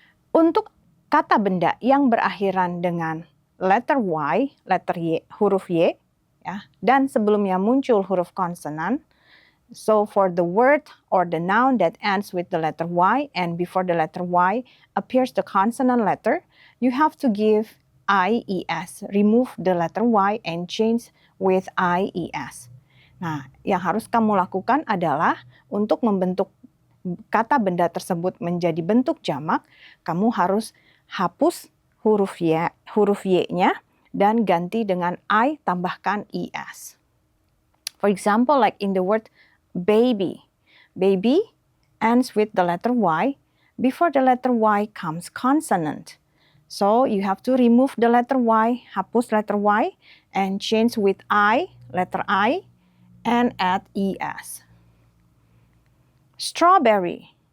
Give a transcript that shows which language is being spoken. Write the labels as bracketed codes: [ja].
[id] Untuk kata benda yang berakhiran dengan letter Y, letter Y, huruf Y, ya, dan sebelumnya muncul huruf konsonan, [en] So for the word or the noun that ends with the letter Y and before the letter Y appears the consonant letter, you have to give IES. Remove the letter Y and change with IES. [id] Nah, yang harus kamu lakukan adalah untuk membentuk kata benda tersebut menjadi bentuk jamak, kamu harus hapus huruf Y-nya dan ganti dengan I tambahkan ES. [en] For example, like in the word baby. Baby ends with the letter Y. Before the letter Y comes consonant. So you have to remove the letter Y, [id] hapus [en] letter Y, and change with I, letter I, and add ES. Strawberry.